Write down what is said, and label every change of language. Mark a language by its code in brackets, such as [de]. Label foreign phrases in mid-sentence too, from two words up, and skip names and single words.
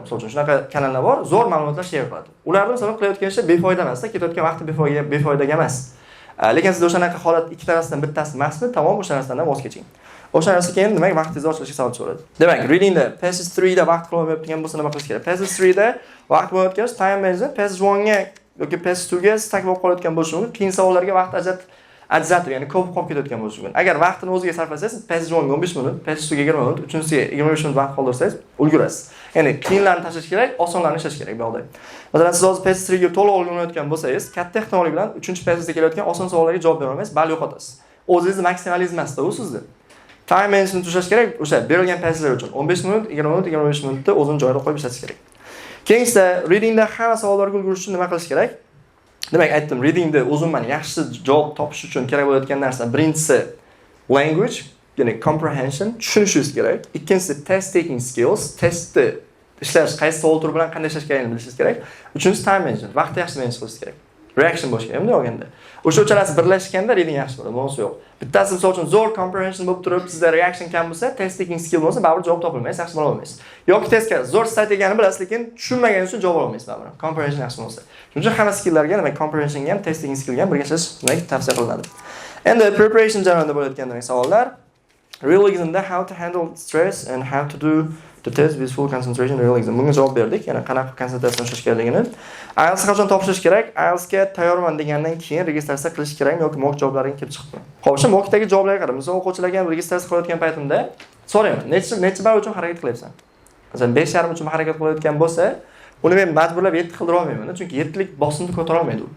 [uz] Misol uchun shunaqa kanallar bor, zo'r ma'lumotlar share qiladi. Ularni masalan qilayotgan ishi befoyda emas, ketayotgan vaqti befoydaga emas. Lekin siz o'shanaqa holat ikki tarafdan bittasi emasmi? Tamom, o'sha narsadan voz keching. O'sha narsa keyin demak vaqtingizni ochilishiga sababchi bo'ladi. Demak, readingda passage 3 da vaqt qolmayotgan bo'lsa nima qilish kerak? Passage 3 da vaqt bo'lmayotgan [en] time management, [uz] passage 1 ga yoki passage 2 ga stak bo'lib qolayotgan bo'lishi mumkin. Qiyin savollarga vaqt ajratib, ya'ni ko'p qolib ketayotgan bo'lishi mumkin. Agar vaqtni o'ziga sarflasangiz, passage 1 ga 15 minut, passage 2 ga 20 minut, uchinchisiga 25 minut vaqt qoldirsangiz, ulgurasiz. Ya'ni qiyinlarni tashlash kerak, osonlarni ishlash kerak bu yoqda. Masalan, siz hozir passage 3 ga to'liq o'rganayotgan bo'lsangiz, katta ehtimollik bilan 3-passagega kelayotgan oson savollarga javob bera olmaysiz, bal yo'qotasiz. O'zingizni maksimalizm emasda u sizni. [en] Time management [uz] ushlash kerak, o'sha berilgan passagelar uchun 15 minut, 20 minut, 25 minutda o'zini joyida qo'yib ishlatish kerak. Keyinchisi, readingda hamma savollarga ulgurish uchun nima qilish kerak? Demak, aytdim, readingda o'zimman yaxshi javob topish uchun kerak bo'ladigan narsa birinchisi language, ya'ni comprehension, tushunishingiz kerak. [en] Ikkinchisi test taking skills, [uz] testni ishlash, qaysi savol turi bilan qanday ishlash kerakligini bilishingiz kerak. Uchinchisi [en] time management, [uz] vaqtni yaxshi manage qilish kerak. Reaction bo'lish kerak, bunday olganda. O'sha uchalasi birlashganda reading yaxshi bo'ladi, bunisi yo'q. Bittasi misol uchun zo'r comprehension bo'lib turib, sizda reaction kam bo'lsa, [en] test taking skill [uz] bo'lsa, baribir javob topolmaysiz, yaxshi bo'la olmaysiz. Yoki testga zo'r strategiyani bilasiz, lekin tushunmaganingiz uchun javob olmaysiz baribir. Comprehension yaxshi bo'lsa. Shuning uchun hamma skilllarga, demak, comprehensionga ham, [en] test taking skillga [uz] ham birga ishlash demak tavsiya qilinadi. Endi preparation jarayonida bo'layotgan demak savollar. [en] Realismda how to handle stress and how to do the test with full concentration realism. [uz] Bunga javob berdik. Yana qanaqa konsentratsiya ushlash kerakligini. IELTS qachon topshirish kerak? IELTS ga tayyorman degandan keyin registratsiya qilish kerakmi yoki mock javoblariga kelib chiqibmi? Xo'p, o'sha mockdagi javoblarga qarab, misol o'quvchilarga registratsiya qilayotgan paytimda so'rayman, necha ball uchun harakat qilyapsan? Masalan, 5,5 uchun harakat qilayotgan bo'lsa, uni men majburlab 7 qildira olmayman, chunki 7lik bosimni ko'tara olmaydi u.